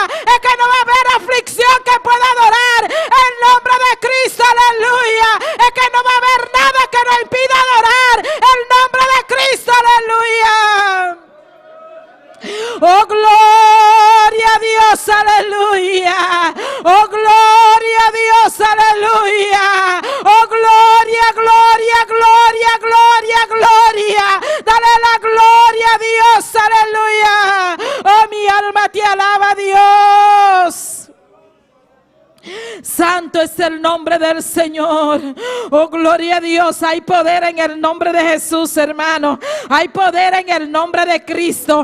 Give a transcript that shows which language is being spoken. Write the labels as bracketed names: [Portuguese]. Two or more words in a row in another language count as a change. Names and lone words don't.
[Spanish] Es que no va a haber aflicción que pueda adorar el nombre de Cristo, aleluya. Es que no va a haber nada que nos impida adorar el nombre de Cristo, aleluya. Oh gloria a Dios, aleluya. Oh gloria a Dios, aleluya. Oh gloria, gloria, gloria, gloria, gloria. Dale la gloria a Dios, aleluya. Oh mi alma te alaba, Dios. Santo es el nombre del Señor. Oh gloria a Dios. Hay poder en el nombre de Jesús, hermano. Hay poder en el nombre de Cristo.